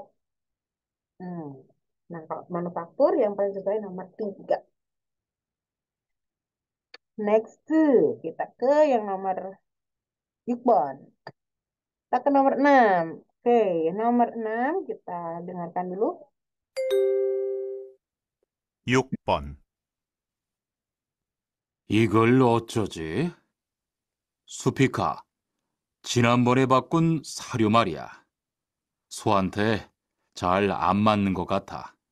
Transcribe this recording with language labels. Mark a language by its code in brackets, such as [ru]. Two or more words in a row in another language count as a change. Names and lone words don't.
[id] Hmm. Nah, kalau manufaktur yang paling sesuai nomor 3. Next, kita ke yang nomor Yukbon. Kita ke nomor 6. Oke, nomor 6 kita dengarkan dulu. [ko] 6번. 이걸 어쩌지? 수피카, 지난번에 바꾼 사료 말이야. 소한테 잘 안 맞는 것 같아.